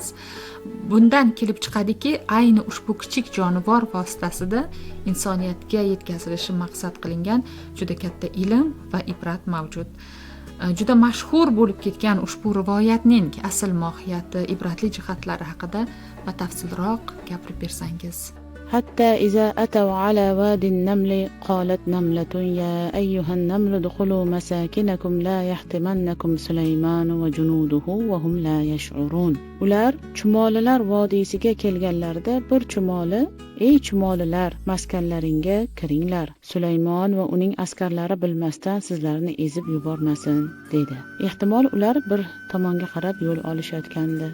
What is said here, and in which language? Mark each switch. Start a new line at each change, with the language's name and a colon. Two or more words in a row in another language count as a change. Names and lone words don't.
Uzbek: Bundan kelib chiqadiki, ayni ushbu kichik jonivor vositasida insoniyatga yetkazilishi maqsad qilingan juda katta ilm va ibrat mavjud. Juda mashhur bo'lib ketgan ushbu rivoyatning asl mohiyati, ibratli jihatlari haqida batafsilroq gapirib bersangiz.
Arabic: حتى إذا أتوا على واد النمل قالت نملة يا أيها النمل ادخلوا مساكنكم لا يحطمنكم سليمان وجنوده وهم لا يشعرون.
Uzbek: Ular chumolilar vodiysiga kelganlarida bir chumoli: "Ey chumolilar, maskanlaringga kiringlar. Sulaymon va uning askarlari bilmasdan sizlarni ezib yubormasin", dedi. Ehtimol ular bir tomonga qarab yo'l olishayotgandi.